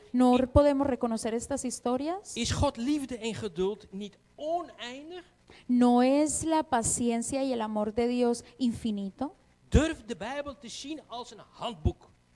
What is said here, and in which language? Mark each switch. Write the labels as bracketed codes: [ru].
[es] ¿No podemos reconocer estas historias? [nl] Is God liefde en geduld niet oneindig? [es] ¿No es la paciencia y el amor de Dios infinito? [nl] Durf de Bijbel te zien als een handboek.